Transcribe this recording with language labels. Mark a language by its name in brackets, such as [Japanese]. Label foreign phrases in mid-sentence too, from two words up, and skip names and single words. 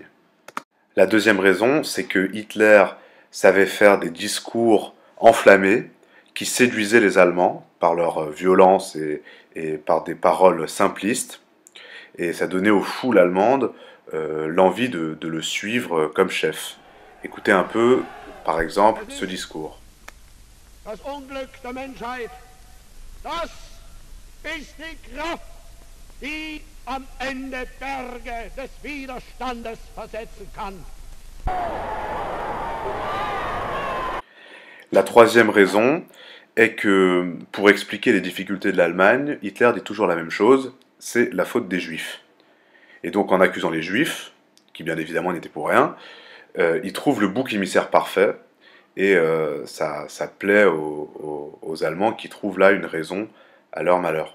[French] La deuxième raison, c'est que Hitler savait faire des discours enflammés qui séduisaient les Allemands par leur violence et par des paroles simplistes, et ça donnait aux foules allemandes l'envie de le suivre comme chef. Écoutez un peu, par exemple, ce discours. [German] Das Unglück der Menschheit, das ist die Kraft, die am Ende Berge des Widerstandes versetzen kann. [French] La troisième raison est que, pour expliquer les difficultés de l'Allemagne, Hitler dit toujours la même chose, c'est la faute des Juifs. Et donc en accusant les Juifs, qui bien évidemment n'étaient pour rien, il trouve le bouc émissaire parfait, et ça plaît aux Allemands qui trouvent là une raison à leur malheur.